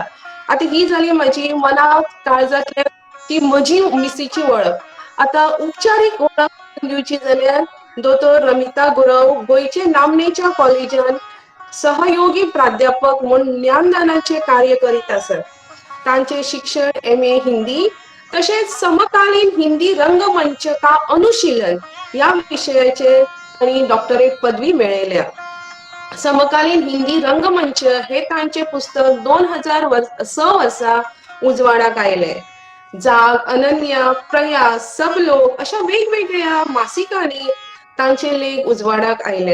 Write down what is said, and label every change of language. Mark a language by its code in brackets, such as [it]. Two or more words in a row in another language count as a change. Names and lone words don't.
[kok] आता ही जाली माझी मना काळजातल्या ती म्हजी मिसीची वळख. आता औपचारीक वळख दिवची जाल्यार दोतोर रमिता गुरव गोंयचे नामनेच्या कॉलेजान सहयोगी प्राध्यापक म्हणून ज्ञानदानाचे कार्य करीत आसात. तांचे शिक्षण MA हिंदी तसेच समकालीन हिंदी रंगमंच का अनुशीलन या विषयाचे तांणी डॉक्टरेट पदवी मेळयल्या. समकालीन हिंदी रंगमंच हे तांचे पुस्तक 2006 वर्सा उजवाडाक आयले. जाग, अनन्या, प्रयास, सबलोक अशा वेगवेगळ्या मासिकांनी तांचे लेख उजवाडाक आयले.